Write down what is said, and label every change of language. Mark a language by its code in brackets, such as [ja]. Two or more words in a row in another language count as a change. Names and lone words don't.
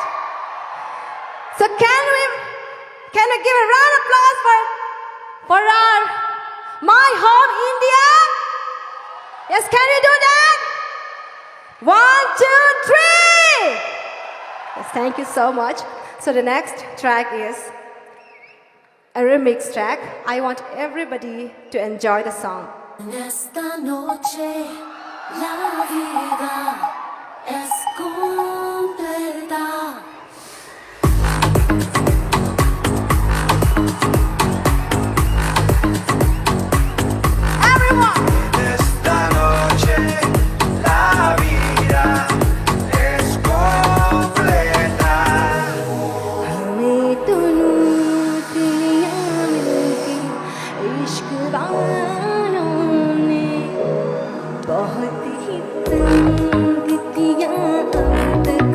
[en] So can we give a round of applause for our My Home India? Yes, can we do that? 1, 2, 3! Yes, thank you so much. So the next track is a remix track. I want everybody to enjoy the song. [es] Esta noche la vida es completa. Esta noche la vida es completa. [hi] हमें दोनों दिया मिलके इश्क वालों ने बहुत ही तंग किया